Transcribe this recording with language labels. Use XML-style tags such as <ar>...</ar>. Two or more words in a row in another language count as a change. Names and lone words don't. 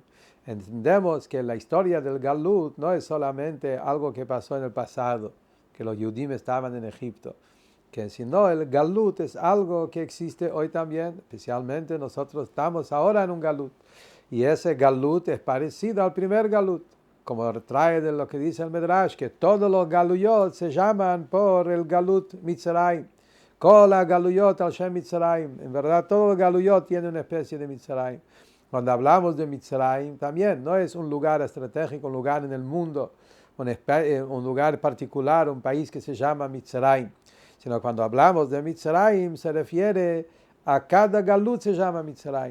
<es>Entendemos que la historia del Galut no es solamente algo que pasó en el pasado, que los Yudim estaban en Egipto, que sino el Galut es algo que existe hoy también, especialmente nosotros estamos ahora en un Galut. Y ese Galut es parecido al primer Galut. como trae de lo que dice el Medrash, que todos los galuyot se llaman por el</es> <he>גלות מצרים. כולן גלויות על שם מצרים.</he> <es>En verdad, todo el galuyot tiene una especie de Mitzrayim. Cuando hablamos de Mitzrayim, también no es un lugar estratégico, un lugar en el mundo, un lugar particular, un país que se llama Mitzrayim. Sino cuando hablamos de Mitzrayim, se refiere a cada galut se llama Mitzrayim.</es>